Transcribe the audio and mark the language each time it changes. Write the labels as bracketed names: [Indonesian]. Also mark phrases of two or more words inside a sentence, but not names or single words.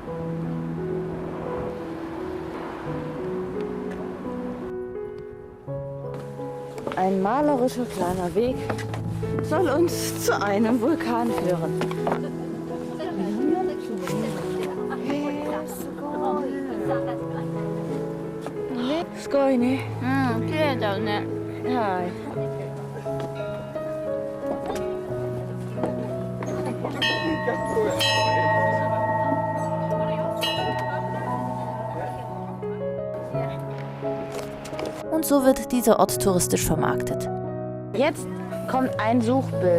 [German] Ein malerischer kleiner Weg soll uns zu einem Vulkan führen. [Japanese] いね。綺麗だよね。はい。 [German] Und so wird dieser Ort touristisch vermarktet. Jetzt kommt ein Suchbild.